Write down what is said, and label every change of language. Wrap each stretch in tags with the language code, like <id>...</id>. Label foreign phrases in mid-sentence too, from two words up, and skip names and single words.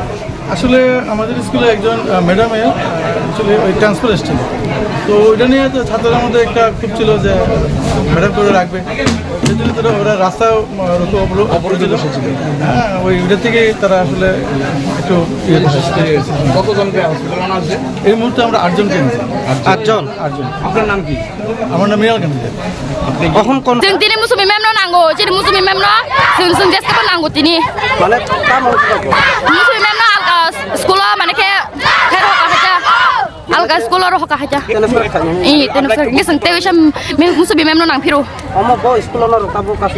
<bn>আসলে আমাদের স্কুলে একজন ম্যাডামের আসলে ওই ট্রান্সফার এসেছিল তো ওইটা নিয়ে তো ছাত্রদের মধ্যে একটা খুব ছিল যে ম্যাডাম করে রাখবে সেই জন্য তারা ওরা রাস্তা অবরোধ বসেছিল হ্যাঁ ওইটা থেকে তারা আসলে একটু কতজনকে হসপিটালে আনা হয়েছে এই মুহূর্তে আমরা 8 জনকে এনেছি 8 জন আপনার নাম কি আমার নাম মিনাল কান্তি এখন কোন</bn> <brx>जों दिनै मुसुमि मेमनो नांगौ जेरै मुसुमि मेमनो जों जेसखौबो नांगौ दिनै</brx> <bn>মানে</bn> <brx>मुसुमि मेमनो आलगा स्कुलाव माने के खेरो काहाजा आलगा स्कुलाव रह काहाजा तेनफोर गेसं तेवेशम मुसुमि मेमनो नांफिरो अमो बो स्कुलाव रकाबो कासुलो</brx>